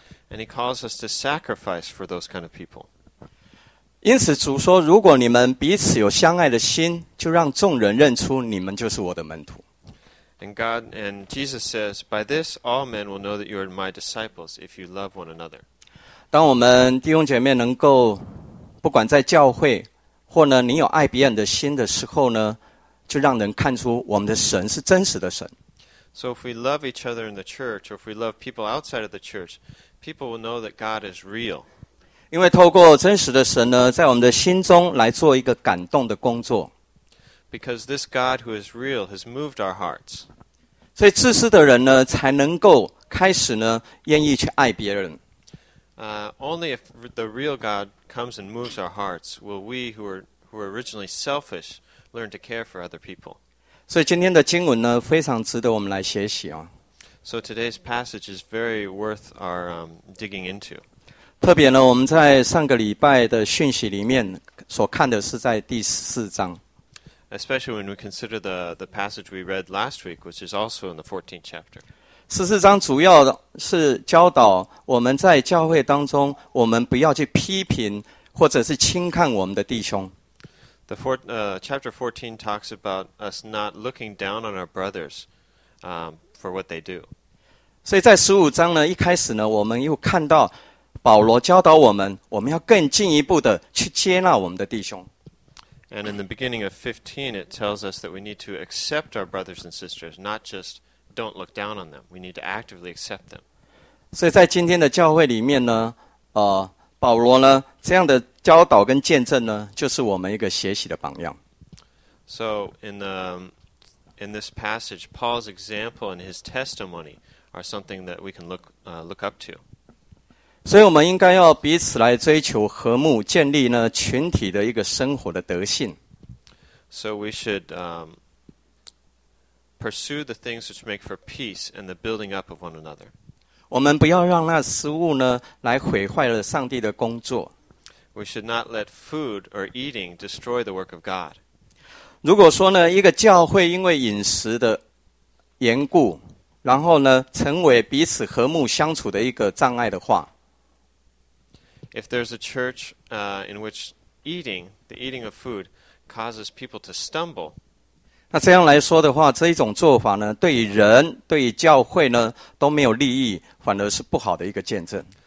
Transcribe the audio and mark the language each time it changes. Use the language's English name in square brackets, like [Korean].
[English] And he calls us to sacrifice for those kind of people. [Chinese] 因此主说如果你们彼此有相爱的心就让众人认出你们就是我的门徒。 [English] And Jesus says, by this all men will know that you are my disciples if you love one another. [Chinese] 当我们弟兄姐妹能够不管在教会或呢你有爱别人的心的时候呢就让人看出我们的神是真实的神。 [English] So if we love each other in the church, or if we love people outside of the church, people will know that God is real. [Chinese] 因为透过真实的神呢在我们的心中来做一个感动的工作。 [English] Because this God who is real has moved our hearts. [Chinese] 所以自私的人呢才能够开始呢愿意去爱别人。 [English] Only if the real God comes and moves our hearts will we who are originally selfish learn to care for other people. [Chinese] 所以今天的经文呢非常值得我们来学习哦。 [English] So today's passage is very worth our digging into. [Chinese] 特别呢我们在上个礼拜的讯息里面所看的是在第四章。 [English] Especially when we consider the passage we read last week, which is also in the 14th chapter. [Chinese] 十四章主要是教导我们在教会当中，我们不要去批评或者是轻看我们的弟兄。 [English] Chapter 14 talks about us not looking down on our brothers, for what they do. [Chinese] 所以在十五章呢，一开始呢，我们又看到保罗教导我们，我们要更进一步的去接纳我们的弟兄。 [English] And in the beginning of 15, it tells us that we need to accept our brothers and sisters, not just. Don't look down on them. We need to actively accept them. [Chinese] 所以在今天的教会里面呢，保罗呢这样的教导跟见证呢，就是我们一个学习的榜样。 [English] So in this passage, Paul's example and his testimony are something that we can look up to. [Chinese] 所以我们应该要彼此来追求和睦，建立呢群体的一个生活的德性。 [English] So we should pursue the things which make for peace and the building up of one another. [Chinese] 我们不要让那食物呢来毁坏了上帝的工作。 [English] We should not let food or eating destroy the work of God. [Chinese] 如果说呢一个教会因为饮食的缘故，然后呢成为彼此和睦相处的一个障碍的话。 [English] If there's a church in which the eating of food causes people to stumble. [Chinese] 那这样来说的话，这一种做法呢，对于人、对于教会呢都没有利益，反而是不好的一个见证。